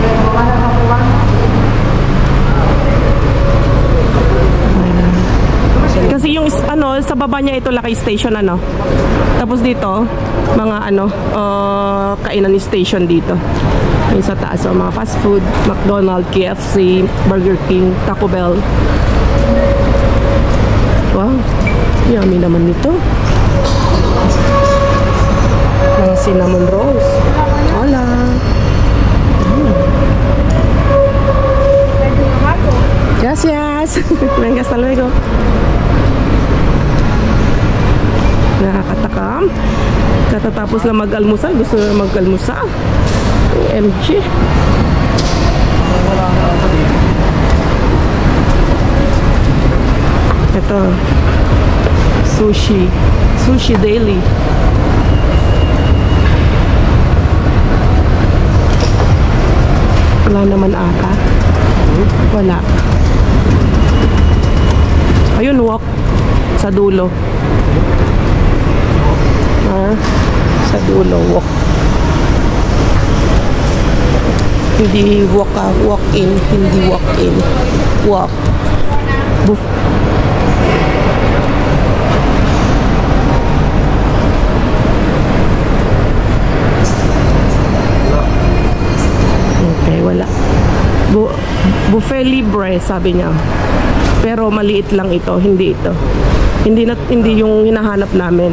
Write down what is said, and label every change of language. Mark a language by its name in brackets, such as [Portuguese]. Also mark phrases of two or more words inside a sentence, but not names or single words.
[Filipino] Kasi yung sa baba niya ito Lakay Station Tapos dito mga kainan station dito. Yung sa taas mga fast food, McDonald's, KFC, Burger King, Taco Bell. Wow, yummy naman nito. Mga cinnamon rolls. [Spanish] Hola. Gracias. Venga, hasta luego. [Filipino] Nakakatakam. Katatapos lang mag-almusal. Gusto na mag-almusal. MG. Ito. Sushi. Sushi Daily. Wala naman ata. Wala. Ayun, wok. Sa dulo. Sa dulo, wok. Hindi walk in. Hindi walk in. Walk. Okay, wala. [Spanish] Buffet libre, [Filipino] sabi niya. Pero maliit lang ito, hindi ito. Hindi yung hinahanap namin.